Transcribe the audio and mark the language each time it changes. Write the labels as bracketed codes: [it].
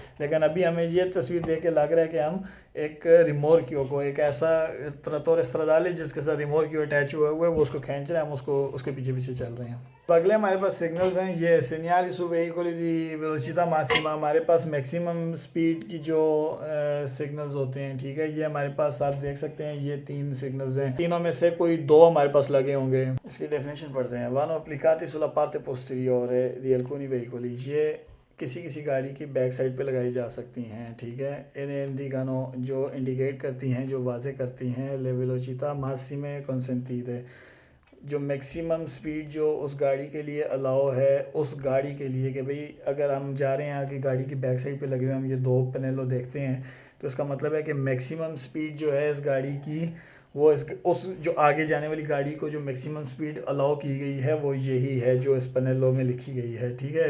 [hi] लेकिन अभी हमें ये तस्वीर देख के लग रहा है कि हम एक रिमोर्कियो को, एक ऐसा ट्रैक्टोरे स्ट्रादाले जिसके साथ रिमोर्कियो अटैच हुआ है, वो उसको खींच रहे हैं, हम उसको उसके पीछे पीछे चल रहे हैं। तो अगले हमारे पास सिग्नल्स हैं, ये [it] segnali su veicoli di velocità massima, [hi] हमारे पास मैक्सिमम स्पीड की जो सिग्नल्स होते हैं। ठीक है, ये हमारे पास आप देख सकते हैं, ये 3 सिग्नल्स हैं, तीनों में से कोई 2 हमारे पास लगे होंगे। इसकी डेफिनेशन पढ़ते हैं। [it] vanno applicati sulla parte posteriore di alcuni veicoli, [hi] ये किसी किसी गाड़ी की बैक साइड पे लगाई जा सकती हैं, ठीक है। इन्हें इंडिकानो जो इंडिकेट करती हैं, जो वाजे करती हैं [it] ले वेलोचिता मासिमे consentite, [hi] जो मैक्सिमम स्पीड जो उस गाड़ी के लिए अलाउ है, उस गाड़ी के लिए कि भाई अगर हम जा रहे हैं आगे गाड़ी की बैक साइड पे लगे हुए हम ये दो पैनलों देखते हैं, तो इसका मतलब है कि मैक्सिमम स्पीड जो है इस गाड़ी की, वो इस उस जो आगे जाने वाली गाड़ी को जो मैक्सिमम स्पीड अलाउ की गई है वो यही है जो इस पैनलों में लिखी गई है, ठीक है।